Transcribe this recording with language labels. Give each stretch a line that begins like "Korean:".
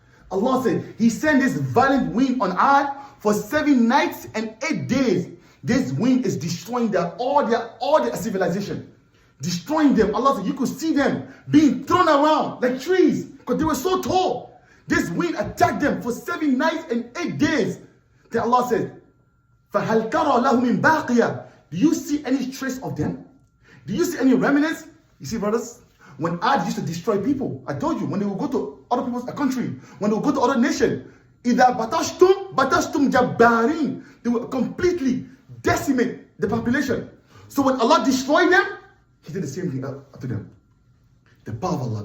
English: Allah said, He sent this violent wind on Ad for 7 nights and 8 days. This wind is destroying all their civilization. Destroying them. Allah said, you could see them being thrown around like trees because they were so tall. This wind attacked them for 7 nights and 8 days. Then Allah said,
Arabic: فَهَلْ تَرَى لَهُ مِنْ بَاقِيَةٍ.
English: Do you see any trace of them? Do you see any remnants? You see, brothers, when Ad used to destroy people, I told you, when they would go to other people's country, when they would go to other nation,
Arabic: إِذَا بَتَشْتُمْ جَبَّارِينَ.
English: They would completely decimate the population. So when Allah destroyed them, He did the same thing to them. The power of Allah.